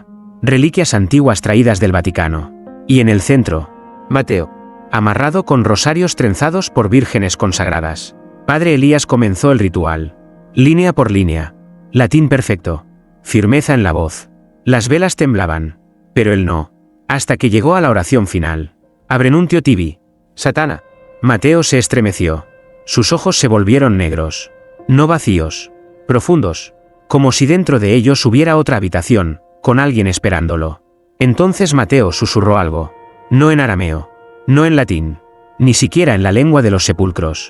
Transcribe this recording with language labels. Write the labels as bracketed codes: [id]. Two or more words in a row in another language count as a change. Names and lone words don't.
[es] Reliquias antiguas traídas del Vaticano. Y en el centro, Mateo, amarrado con rosarios trenzados por vírgenes consagradas. Padre Elías comenzó el ritual. Línea por línea. Latín perfecto. Firmeza en la voz. Las velas temblaban. Pero él no. Hasta que llegó a la oración final. [la] Abrenuntio tibi. Satana. [es] Mateo se estremeció. Sus ojos se volvieron negros. No vacíos. Profundos. Como si dentro de ellos hubiera otra habitación, con alguien esperándolo. Entonces Mateo susurró algo. No en arameo. No en latín. Ni siquiera en la lengua de los sepulcros.